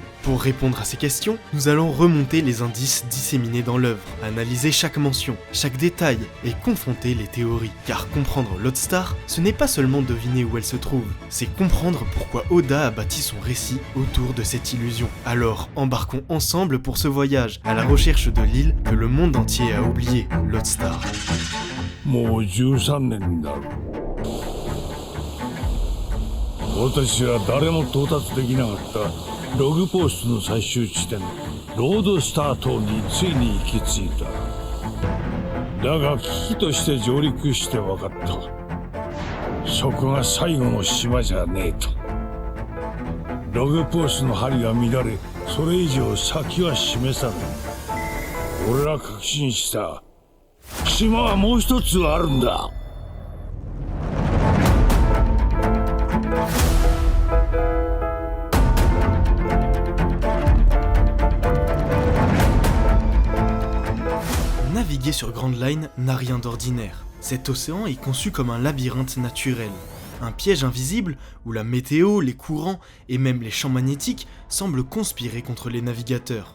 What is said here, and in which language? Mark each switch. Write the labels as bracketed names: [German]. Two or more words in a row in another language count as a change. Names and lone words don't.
[French] Pour répondre à ces questions, nous allons remonter les indices disséminés dans l'œuvre, analyser chaque mention, chaque détail et confronter les théories. Car comprendre Lodestar, ce n'est pas seulement deviner où elle se trouve, c'est comprendre pourquoi Oda a bâti son récit autour de cette illusion. Alors, embarquons ensemble pour ce voyage, à la recherche de l'île que le monde entier a oubliée, Lodestar. [Japanese] もう13年だろう。私は誰も到達できなかったログポストの最終地点ロードスター島についに行き着いた。だが危機として上陸して分かった。そこが最後の島じゃねえと。ログポストの針が乱れ、それ以上先は示さない。俺は確信した。島はもう一つあるんだ。 [French] Naviguer sur Grand Line n'a rien d'ordinaire. Cet océan est conçu comme un labyrinthe naturel. Un piège invisible où la météo, les courants et même les champs magnétiques semblent conspirer contre les navigateurs.